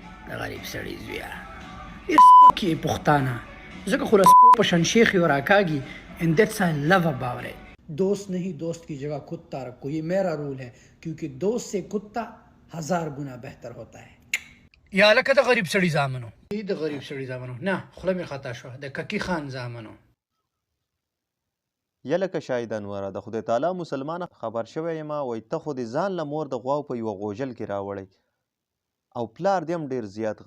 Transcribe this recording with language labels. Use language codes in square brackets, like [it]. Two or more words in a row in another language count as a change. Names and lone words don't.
[ps] د غریب سړي زویه ډېر سپک یې پښتانه ځکه خو له سپو په شان شیخ یې راکاږي [en] and that's I love about it. [ur] دوست نہیں دوست کی جگہ کتا رکھو، یہ میرا رول ہے کیونکہ دوست سے کتا 1000 گنا بہتر ہوتا ہے. [ps] یا لکه د غریب سړي زامنو د غریب سړي زامنو نه خوله مې خطا شوه د ککی خان زامنو یا لکه شاهد انوره د خدای تعالی مسلمانه خبر شوی یم وایي ته خو د ځان له مور د غواو په یوه غوجل کې راوړی او پلار دې هم ډېر زیات